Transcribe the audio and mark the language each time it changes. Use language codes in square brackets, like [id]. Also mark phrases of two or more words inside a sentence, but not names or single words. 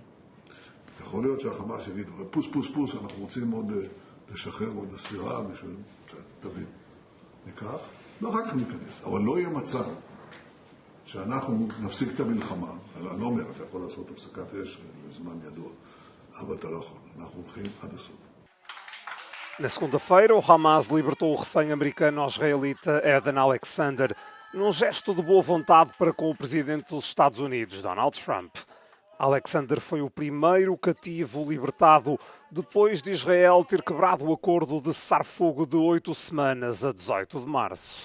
[he] יכול להיות שהחמאס יגיד, פוס פוס פוס, אנחנו רוצים עוד לשחרר עוד הספירה בשביל, תבין, ניקח, ואחר כך ניכנס. אבל לא יהיה מצב שאנחנו נפסיק את המלחמה, אני לא אומר, אתה יכול לעשות הפסקת אש לזמן ידוע, אבל אתה לא יכול, אנחנו הולכים עד הסוף. [pt] Na segunda-feira, o Hamas libertou o refém americano-israelita Eden Alexander num gesto de boa vontade para com o presidente dos Estados Unidos, Donald Trump. Alexander foi o primeiro cativo libertado depois de Israel ter quebrado o acordo de cessar-fogo de 8 semanas a 18 de março.